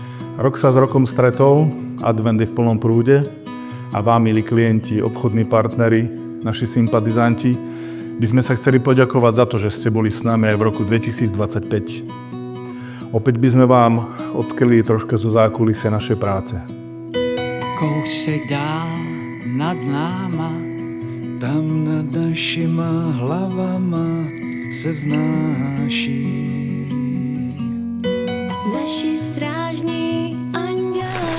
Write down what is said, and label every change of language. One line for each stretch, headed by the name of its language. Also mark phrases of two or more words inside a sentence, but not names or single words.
Slovak: Rok sa s rokom stretol, advent je v plnom prúde a vám, milí klienti, obchodní partneri, naši sympatizanti, by sme sa chceli poďakovať za to, že ste boli s nami aj v roku 2025. Opäť by sme vám odkryli troška zo zákulisia našej práce.
Czech: Kousek dál nad náma, tam nad našima hlavama se vznáší naši strážní anděle,